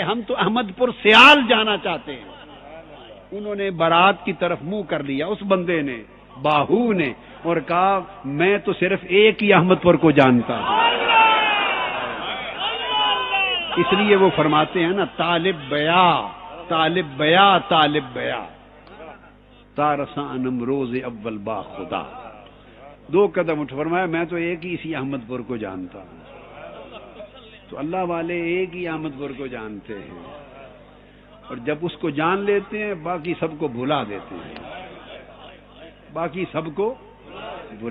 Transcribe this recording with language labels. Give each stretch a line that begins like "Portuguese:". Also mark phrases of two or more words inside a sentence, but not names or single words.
Urdu: ہم تو احمد پور سیال جانا چاہتے ہیں۔ انہوں نے بارات کی طرف منہ کر لیا اس بندے نے، باہو نے، اور کہا میں تو صرف ایک ہی احمد پور کو جانتا ہوں۔ اس لیے وہ فرماتے ہیں نا
Persian: طالب بیا طالب بیا طالب بیا تارسا نمروز اول با خدا۔
Urdu: 2 قدم اٹھ فرمایا میں تو ایک ہی اسی احمد پور کو جانتا ہوں. تو اللہ والے ایک ہی احمد پور کو جانتے ہیں، اور جب اس کو جان لیتے ہیں باقی سب کو بھلا دیتے ہیں، باقی سب کو